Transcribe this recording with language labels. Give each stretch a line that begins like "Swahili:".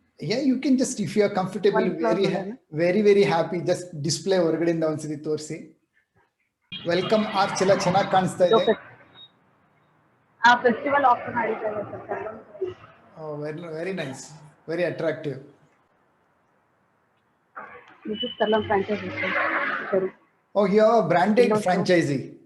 English: Yeah, you can just, if you are comfortable, very happy, just display
Kannada: ಹೊರಗಡೆಯಿಂದ ಒಂದ್ಸತಿ ತೋರಿಸಿ. Welcome arch ಎಲ್ಲ ಚೆನ್ನಾಗಿ ಕಾಣಿಸ್ತಾ ಇದೆ. ಫೆಸ್ಟಿವಲ್ ಆಫರ್ ನಡೀತಾ ಇದೆ sir.
English: Oh, very nice, very attractive. This is Karlam franchisee sir. Oh, you are a branded franchisee?